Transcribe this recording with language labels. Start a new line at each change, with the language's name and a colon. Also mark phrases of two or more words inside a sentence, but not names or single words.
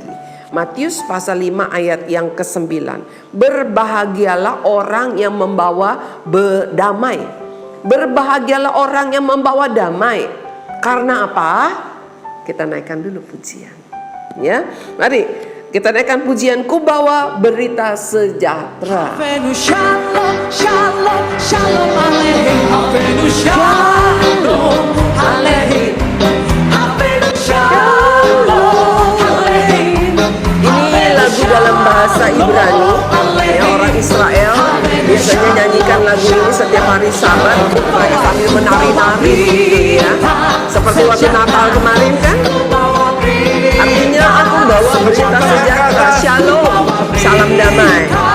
Indonesian: Matius pasal 5 ayat yang ke-9. Berbahagialah orang yang membawa damai. Berbahagialah orang yang membawa damai. Karena apa? Kita naikkan dulu pujian. Ya, mari kita naikkan pujian, ku bawa berita sejahtera.
Hebrew: הבאנו שלום, שלום, שלום עליכם. הבאנו שלום, עליכם. הבאנו שלום, עליכם.
Indonesian: Ini lagu dalam bahasa Ibrani ya, orang Israel biasanya nyanyikan lagu ini setiap hari Sabat. Mereka sambil menari-nari gitu ya, seperti waktu Natal kemarin kan. Artinya aku bawa berita sejahtera, shalom, salam damai.